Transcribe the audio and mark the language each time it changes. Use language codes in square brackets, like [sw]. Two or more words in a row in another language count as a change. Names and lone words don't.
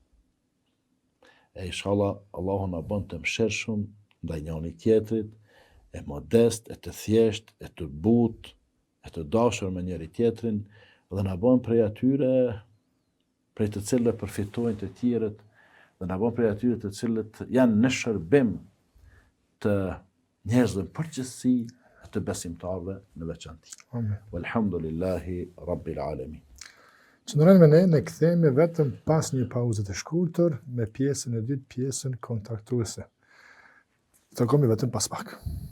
[sq] E inshallah Allahu na bën të mëshirshëm ndaj njëri tjetrit, e modest, e të thjesht, e të butë, e të dashur me njëri tjetrin, dhe na bën prej atyre prej të cilëve përfitojnë të tjerët, dhe na bën prej atyre të cilët janë në shërbim të njerëzve në përgjithësi, të besimtarëve në veçantë. Amen. [ar] والحمد لله رب العالمين. [sq] Qëndrojmë me ne kthehemi vetëm pas një pauze të shkurtër me pjesën e dytë, pjesën kontaktuese. Të komi vetëm pas pak.